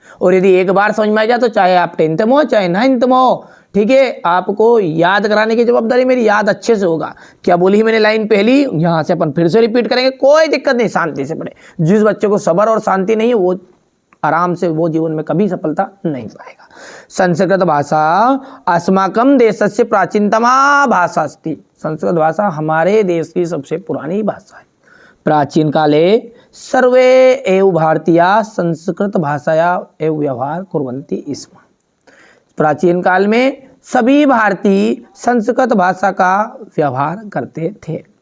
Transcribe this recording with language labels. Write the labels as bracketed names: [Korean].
[Hindi] और यदि एक बार समझ में आ जाए तो चाहे आप 10th में हो चाहे 9th में हो, ठीक है, आपको याद कराने की जवाबदारी मेरी, याद अच्छे से होगा। क्या बोली मैंने लाइन पहली, यहाँ से अपन फिर से रिपीट करेंगे, कोई दिक्कत नहीं, शांति से पढ़े। जिस बच्चे को सब्र और शांति नहीं है वो आराम से वो जीवन में कभी सफलता नहीं पाएगा। [Sanskrit] संस्कृत भाषा अस्माकं देशस्य प्राचीनतमा भाषा अस्ति। [Hindi] संस्कृत भाषा हमारे देश की सबसे पुरानी भाषा है। [Sanskrit] प्राचीन काले सर्वे एव भारतीया संस्कृत भाषाया एव व्यवहार कुर्वन्ति स्म। [Hindi] प्राचीन काल में सभी भारतीय संस्कृत भाषा का व्यवहार करते थे।